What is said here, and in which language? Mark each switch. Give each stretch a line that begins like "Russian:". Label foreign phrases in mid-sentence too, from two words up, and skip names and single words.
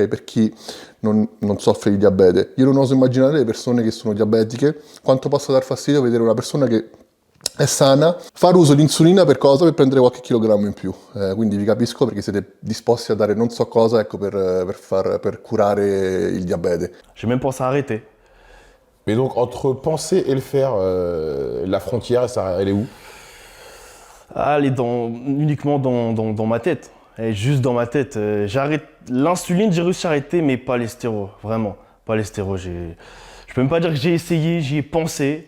Italian: Per chi non soffre di diabete. Io non oso immaginare le persone che sono diabetiche, quanto possa dar fastidio vedere una persona che è sana, fare uso di insulina per cosa? Per prendere qualche chilogrammo in più. Quindi vi capisco perché siete disposti a dare non so cosa, ecco, per curare il diabete.
French: J'ai même pensé à arrêter. Mais donc, entre penser et le faire, la frontière, elle est où? Elle est uniquement dans ma tête. Elle est juste dans ma tête. J'arrête l'insuline, j'ai réussi à arrêter, mais pas les stéroïdes. Vraiment, pas les stéroïdes. Je peux même pas dire que j'ai essayé, j'y ai pensé.